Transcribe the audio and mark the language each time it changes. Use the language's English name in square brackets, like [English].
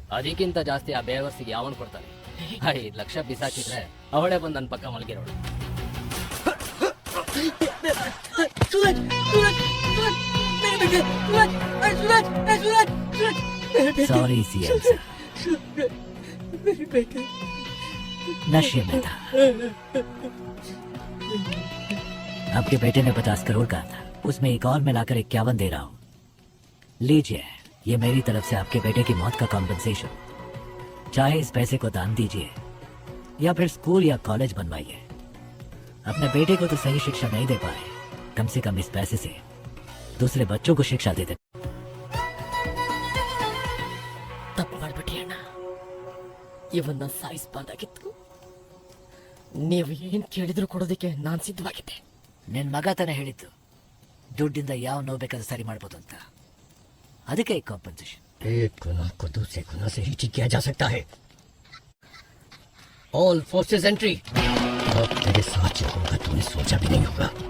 [Kannada] ಅದಕ್ಕಿಂತ ಜಾಸ್ತಿ ಆ ಬೇವರ್ಸಿಗೆ ಯಾವನ್ ಕೊಡ್ತಾನೆ. ಐದು ಲಕ್ಷ ಬಿಸಾಕಿದ್ರೆ ಅವಳೇ ಬಂದು ನನ್ನ ಪಕ್ಕ ಮಲಗಿರೋಳು. [Hindi] सूरज सूरज सूरज मेरे बेटे. सूरज सूरज सूरज मेरे सॉरी सीएम साहब, मेरे बेटे नशे में था. आपके बेटे ने 50 करोड़ कहा था, उसमें एक और मिलाकर 51 दे रहा हूँ. लीजिए, ये मेरी तरफ से आपके बेटे की मौत का कॉम्पेंसेशन. चाहे इस पैसे को दान दीजिए या फिर स्कूल या कॉलेज बनवाइए. अपने बेटे को तो सही शिक्षा नहीं दे पाए, कम से कम इस पैसे से दूसरे बच्चों को शिक्षा दे दे. [Kannada] ತಪ್ಪು ಮಾಡ್ಬಿಟ್ಟಿಯಣ್ಣ. ಇವನ್ನ ಸಾಯಿಸಬಾರ್ದಾಗಿತ್ತು. ನೀವು ಏನ್ ಕೇಳಿದ್ರು ಕೊಡೋದಕ್ಕೆ ನಾನ್ ಸಿದ್ಧವಾಗಿದ್ದೆ. ನಿನ್ ಮಗ ತಾನೇ ಹೇಳಿದ್ದು ದುಡ್ಡಿಂದ ಯಾವ ನೋವು ಬೇಕಾದ್ರೂ ಸರಿ ಮಾಡ್ಬೋದು ಅಂತ. ಅದಕ್ಕೆ ಈ ಕಾಂಪನ್ಸೇಷನ್. [Hindi] एक गुनाह को दूसरे गुनाह से ही ठीक किया जा सकता है. All forces entry. अब तेरे साथ जो होगा तूने सोचा भी नहीं होगा.